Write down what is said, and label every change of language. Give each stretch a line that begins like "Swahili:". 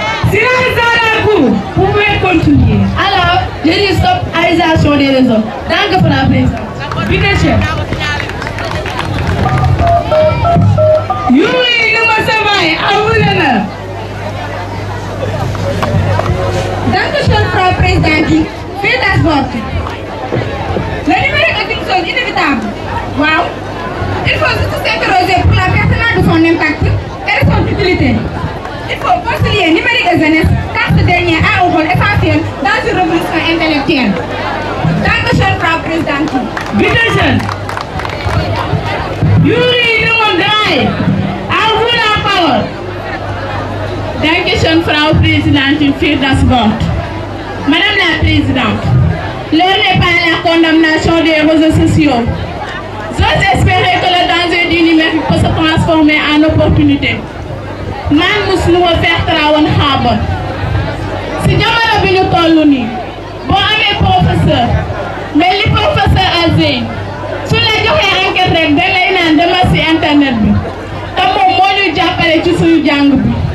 French: Silence à la cour. Vous pouvez continuer. Alors, je dis stop à l'utilisation des réseaux.
German: Danke
French: pour la Présidente.
German: Bitte schön.
French: Yuri Numasavai, à vous l'honneur.
German: Danke schön, Frau Präsidentin, für das Wort.
French: Le numérique est une chose inévitable. Wow. Il faut juste s'interroger pour la pertinence de son impact et de son utilité. Il faut concilier numérique et jeunesse, car ce dernier a un rôle essentiel dans une révolution intellectuelle.
German: Danke schön, Frau Präsidentin. Bitte schön.
French: Yuri Numandrai, à vous la parole.
German: Danke schön, Frau Präsidentin, für das Wort.
French: Madame la Présidente, l'heure n'est pas à la condamnation des réseaux sociaux. J'ose espérer que le danger du numérique peut se transformer en opportunité.
Wolof: Man mus nu
French: faire travail
Wolof: xaabon. Si jamono bi ñu tollu nii boo amee professeur mais li professeur Azey su la joxee enquête rek da lay naan demal si internet bi te moom moo ñu jàppale ci suñu jàng bi.